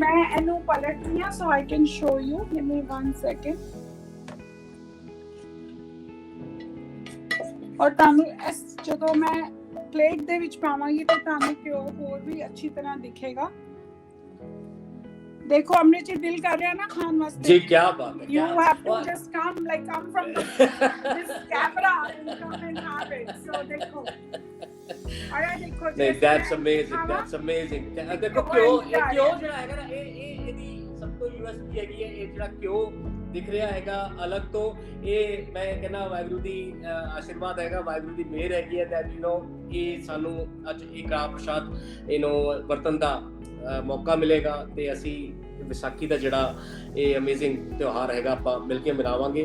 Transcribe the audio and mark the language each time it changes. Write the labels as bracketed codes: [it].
[pa] ਮੈਂ ਇਹਨੂੰ ਪਲਟਨੀ ਆ [en] So I can show you, give me 1 second. [pa] ਔਰ ਤੁਹਾਨੂੰ ਇਸ ਜਦੋਂ ਮੈਂ ਪਲੇਟ ਦੇ ਵਿੱਚ ਪਾਵਾਂਗੀ ਤਾਂ ਤੁਹਾਨੂੰ ਘਿਓ ਹੋਰ ਵੀ ਅੱਛੀ ਤਰ੍ਹਾਂ ਦਿਖੇਗਾ। ਦੇਖੋ ਅੰਮ੍ਰਿਤ ਜੀ, ਦਿਲ ਕਰ ਰਿਹਾ ਨਾ ਖਾਣ ਵਾਸਤੇ। ਜੀ ਕੀ ਬਾਤ ਹੈ। [en] You have to just come from this camera and come and have it. [pa] So ਦੇਖੋ, ਅਰੇ ਦੇਖੋ ਜੀ, [en] that's amazing। [pa] ਦੇਖੋ ਘਿਓ ਜਿਹੜਾ ਹੈਗਾ ਨਾ, ਇਹ ਇਹਦੀ ਸਭ ਤੋਂ USP ਹੈਗੀ ਹੈ। ਇਹ ਜਿਹੜਾ ਘਿਓ ਦਿਖ ਰਿਹਾ ਹੈਗਾ ਅਲੱਗ ਤੋਂ, ਇਹ ਮੈਂ ਕਹਿੰਦਾ ਵਾਹਿਗੁਰੂ ਦੀ ਆਸ਼ੀਰਵਾਦ ਹੈਗਾ, ਵਾਹਿਗੁਰੂ ਦੀ ਮਿਹਰ ਹੈਗੀ ਹੈ [en] that [pa] ਇਹ ਸਾਨੂੰ ਅੱਜ ਇਹ ਕੜਾਹ ਪ੍ਰਸ਼ਾਦ ਵਰਤਨ ਦਾ ਮੌਕਾ ਮਿਲੇਗਾ ਤੇ ਅਸੀਂ ਵਿਸਾਖੀ ਦਾ ਜਿਹੜਾ ਇਹ ਅਮੇਜ਼ਿੰਗ ਤਿਉਹਾਰ ਹੈਗਾ ਆਪਾਂ ਮਿਲ ਕੇ ਮਨਾਵਾਂਗੇ।